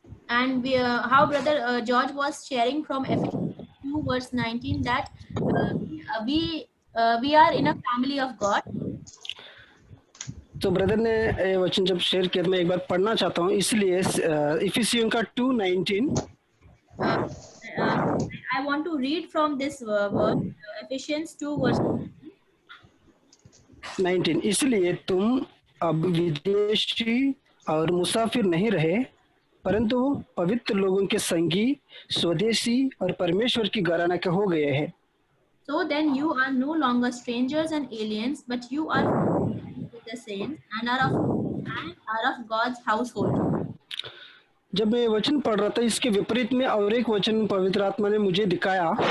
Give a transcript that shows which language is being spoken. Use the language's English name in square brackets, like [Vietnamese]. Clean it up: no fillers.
[English] And how brother George was sharing from Ephesians 2 verse 19 that we are in a family of God. [Hindi] तो brother ने ये वचन जब share किया, मैं एक बार पढ़ना चाहता हूँ, इसलिए इफिसियों का 2:19. [English] I want to read from this verse, Ephesians 2 verse 19. [Hindi] इसलिए तुम अब विदेशी और मुसाफिर नहीं रहे, परंतु पवित्र लोगों के संगी, स्वदेशी और परमेश्वर की घराना के हो गए हैं. [English] So then you are no longer strangers and aliens, but you are with the saints and are of God's household. [Hindi] जब मैं ये वचन पढ़ रहा था इसके विपरीत में और एक वचन पवित्र आत्मा ने मुझे दिखाया.